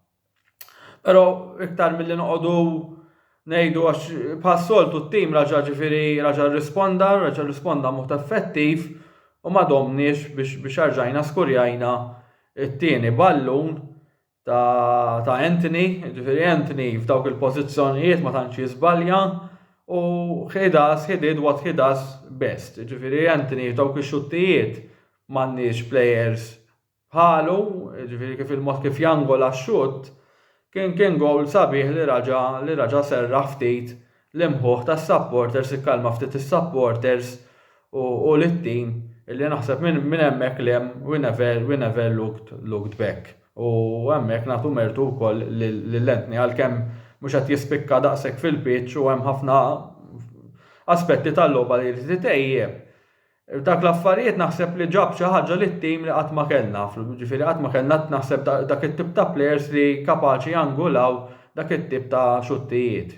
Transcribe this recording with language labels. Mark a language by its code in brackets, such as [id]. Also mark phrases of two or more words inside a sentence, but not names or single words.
[mt] Però iktar milli noqogħdu ngħidu għax bħas-soltu t-tim raġa' risponda mod effettiv u ma domniex biex arġajna skurjajna it-tieni ballun ta' Anthony, ġifieri Anthony f'dawk il-pożizzjonijiet ma tantx jiżbalja u [en] he did what he does best. [mt] Ġifieri Anthony f'dawk ix-xuttijiet m'għandniex players bħalu, ġifieri kif il-mod kif jangola x-xutt kien gowl sabiħ li raġa' serraħ ftit l-imħuħ tas-supporters, ikkalma ftit is-supporters u lit-tim illi naħseb minn hemmhekk li [en] we never looked back. [mt] U hemmhekk nagħtu mertu wkoll lill-Anthony għalkemm mhux qed jispikka daqshekk fil-pitch u hemm ħafna aspetti tal-logħba li jrid itejjeb. Dak l-affarijiet naħseb li ġab xi ħaġa lit-tim li qatt ma kellna, ġifieri qatt ma kellna naħseb dak it-tip ta' players li kapaċi jangulaw dak it-tip ta' xuttijiet.